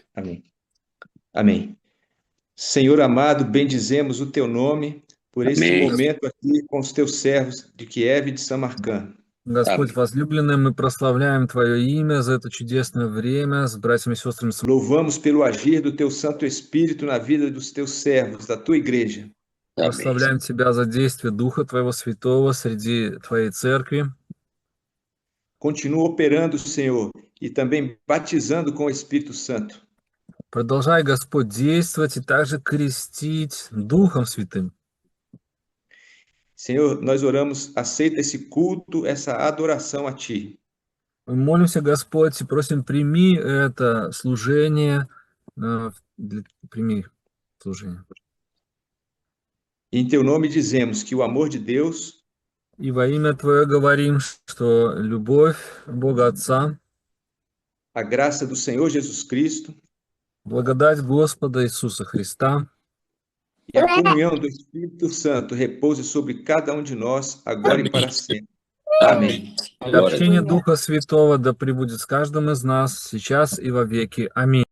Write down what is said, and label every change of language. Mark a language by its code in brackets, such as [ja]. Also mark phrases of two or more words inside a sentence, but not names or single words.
[pt] Amém. Amém. Senhor amado, bendizemos o teu nome por esse Amém. momento aqui com os teus servos de Kiev e de Samarcã. [ru] Господь Аминь. возлюбленный, мы прославляем Твое имя за это чудесное время с братьями и сестрами. [pt] Louvamos pelo agir do teu Santo Espírito na vida dos teus servos, da tua igreja. Amém. [ru] Прославляем Тебя за действие Духа Твоего Святого среди Твоей Церкви. [pt] Continua operando, Senhor, e também batizando com o Espírito Santo. [ru] Продолжай, Господь, действовать и также крестить Духом Святым. [pt] Senhor, nós oramos, aceita esse culto, essa adoração a Ti. [ru] Мы молимся, Господь, и просим, прими это служение, прими служение. [pt] E em Teu nome dizemos que o amor de Deus, [ru] И во имя Твое говорим, что любовь Бога Отца, [pt] a graça do Senhor Jesus Cristo [ru] благодать Господа Иисуса Христа [pt] e a comunhão do Espírito Santo repouse sobre cada um de nós, agora e para sempre. Amém. [ru] и общение Духа Святого да пребудет с каждым из нас сейчас и во веки. Аминь.